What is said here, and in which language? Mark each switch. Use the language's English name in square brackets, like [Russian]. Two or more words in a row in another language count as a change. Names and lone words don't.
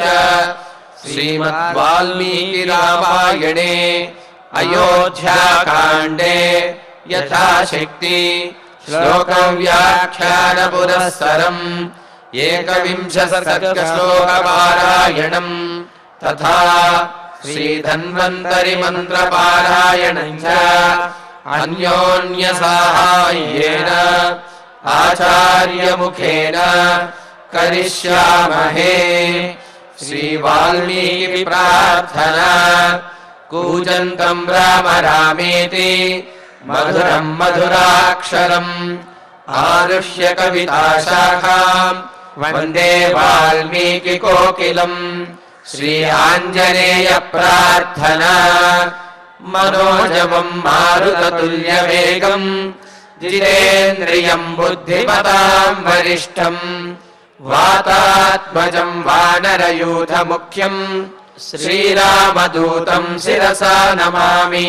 [Sanskrit] శ్రీమద్ వాల్మీకి రామాయణే అయోధ్యాకాండే యథాశక్తి శ్లోక వ్యాఖ్యాన పురస్సరం ఏకవింశ సర్గ శ్లోక పారాయణం తథా శ్రీధన్వంతరి మంత్ర పారాయణం చ అన్యోన్య సాహాయ్యేన ఆచార్య ముఖేన కరిష్యామహే. శ్రీ వాల్మీకి ప్రార్థన. कूजन्तं राम रामेति मधुरं मधुराक्षरम् आरुह्य कविताशाखाम् वन्दे वाल्मीकिकोकिलम् श्री आञ्जनेय प्रार्थना मनोजवं मारुततुल्यवेगम् जितेन्द्रियं बुद्धिमतां वरिष्ठम् वातात्मजं वानरयूथमुख्यम् श्रीरामदूतं शिरसा नमामि।